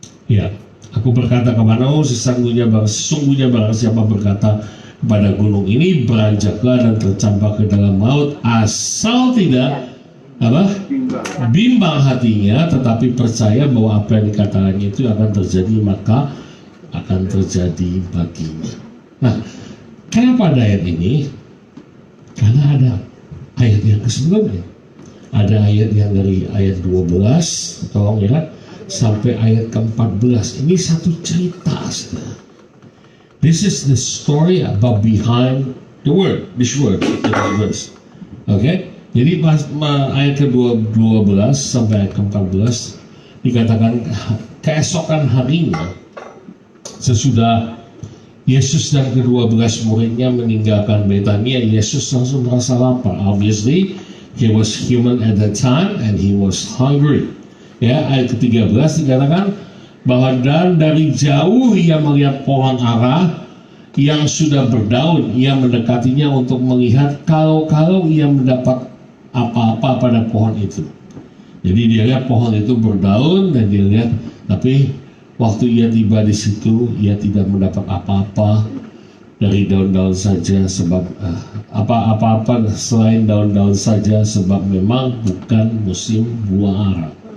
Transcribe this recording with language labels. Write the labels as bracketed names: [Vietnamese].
[Indonesian] Ya, aku berkata kepadamu, sesungguhnya barang siapa berkata kepada gunung ini beranjaklah dan tercampak ke dalam laut, asal tidak bimbang hatinya, tetapi percaya bahwa apa yang dikatakannya itu akan terjadi, maka akan terjadi baginya. Nah, kenapa ada ayat ini? Karena ada ayat yang sebelumnya. Ada ayat yang dari ayat 12, tolong ya, sampai ayat ke-14. Ini satu cerita, saudara. [English] This is the story about behind the word, this word, the verse. Okay? [Indonesian] Jadi ayat ke-12 sampai ayat ke-14 dikatakan keesokan harinya sesudah Yesus dan ke-12 muridnya meninggalkan Betania, Yesus langsung merasa lapar. [English] Obviously, he was human at that time and he was hungry. [Indonesian] Ya, ayat ke-13 dikatakan bahwa dan dari jauh ia melihat pohon ara yang sudah berdaun, ia mendekatinya untuk melihat kalau ia mendapat apa-apa pada pohon itu. Jadi dia lihat pohon itu berdaun dan dia lihat, tapi waktu ia tiba di situ ia tidak mendapat apa-apa dari daun-daun saja, sebab apa-apa selain daun-daun saja, sebab memang bukan musim buah ara.